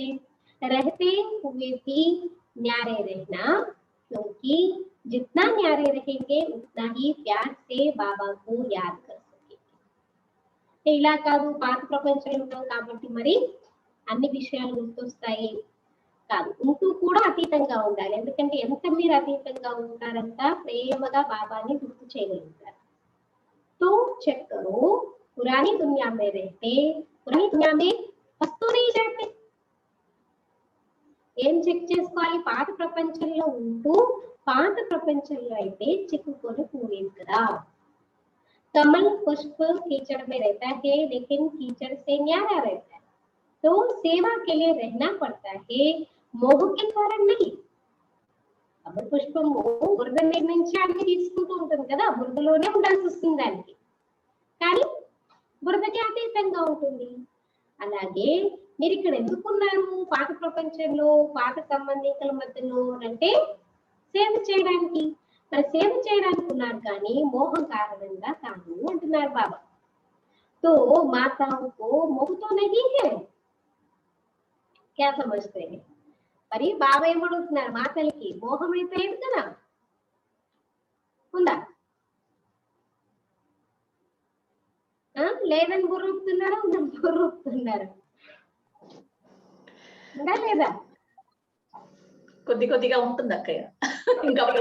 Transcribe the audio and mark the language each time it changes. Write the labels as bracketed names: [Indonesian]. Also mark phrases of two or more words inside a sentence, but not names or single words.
[Hindi] रहते हुए भी न्यारे रहना, क्योंकि जितना न्यारे रहेंगे उतना ही प्यार से बाबा को याद कर सकेंगे। [Telugu] ఇలా కాదు పాత ప్రపంచంలో ఉంటాం కాబట్టి మరి అన్ని విషయాలు గుర్తొస్తాయి కాదు, ఉంటూ కూడా అతీతంగా ఉండాలి. ఎందుకంటే ఎంత మీరు అతీతంగా ఉంటారంత ప్రేమగా బాబాని గుర్తు చేయగలుగుతారు. [Hindi] तो चेक करो, पुरानी दुनिया में रहते पुरानी दुनिया में वस्तु नहीं जाते. [Telugu] ఏం చెక్ చేసుకోవాలి? పాత ప్రపంచంలో ఉంటూ పాత ప్రపంచంలో అయితే చిక్కుకొని పోలేదు కదా. [Hindi] कमल पुष्प कीचड़ में रहता है लेकिन कीचड़ से न्यारा रहता है, तो सेवा के लिए रहना पड़ता है, मोह के कारण नहीं. [Telugu] కమల పుష్పము బురద నుంచి అన్ని తీసుకుంటూ ఉంటుంది కదా, బురదలోనే ఉండాల్సి వస్తుంది దానికి, కానీ బురదకి అతీతంగా ఉంటుంది. అలాగే మీరు ఇక్కడ ఎందుకున్నారు పాత ప్రపంచంలో పాత సంబంధికుల మధ్యలో అంటే సేవ చేయడానికి. మరి సేవ చేయడానికి ఉన్నారు కానీ మోహం కారణంగా కాదు అంటున్నారు బాబా. [Hindi] तो माताओं को मोह तो नहीं है, क्या समझते हैं? [Telugu] మరి బాబా ఏమడుగుతున్నారు? మాతలకి మోహం అయితే లేదు కదా, ఉందా? లేదని బుర్రూపుతున్నారా? ఉందని బుర్రూపుతున్నారా? ఉందా లేదా? కొద్దిగా ఉంటుంది అక్కయ్య, ఇంకా